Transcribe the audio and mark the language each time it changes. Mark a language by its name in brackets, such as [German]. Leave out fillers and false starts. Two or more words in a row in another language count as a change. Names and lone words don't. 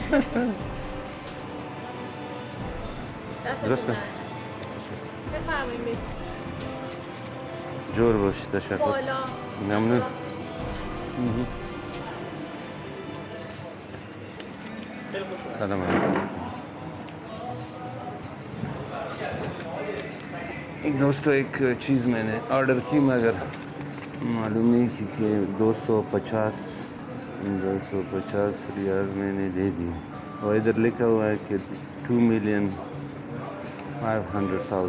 [Persian] درسته؟ بفرمایید بشید. جور باشی، تشکر. بالا. ممنون. سلام علیکم. [Urdu] ایک دوستوں ایک چیز میں نے آرڈر کی مگر معلوم نہیں کہ 250 ریال میں نے دے دی اور ادھر لکھا ہوا ہے کہ 2,500,000.